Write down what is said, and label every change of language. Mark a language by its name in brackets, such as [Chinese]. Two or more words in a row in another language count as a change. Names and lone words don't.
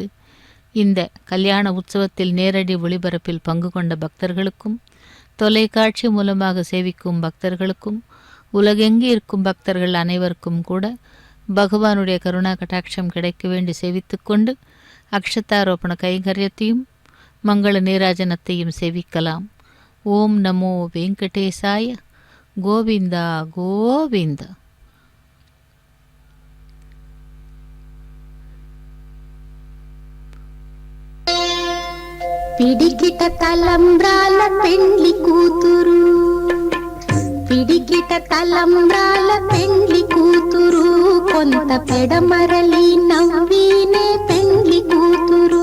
[Tamil] இந்த கல்யாண உற்சவத்தில் நேரடி ஒளிபரப்பில் பங்கு கொண்ட பக்தர்களுக்கும் தொலைக்காட்சி மூலமாக சேவிக்கும் பக்தர்களுக்கும் உலகெங்கு இருக்கும் பக்தர்கள் அனைவருக்கும் கூட பகவானுடைய கருணா கட்டாட்சம் கிடைக்க வேண்டி சேவித்துக்கொண்டு அக்ஷதாரோபண கைங்கரியத்தையும் மங்கள நீராஜனத்தையும் சேவிக்கலாம். ஓம் நமோ வெங்கடேசாய. கோவிந்தா கோவிந்தா. [Telugu] పిడికిట తలంబ్రాల పెండ్లి కూతురు, పిడికిట తలంబ్రాల పెండ్లి కూతురు, కొంత పెడమరలి నవ్వీనే పెండ్లి కూతురు.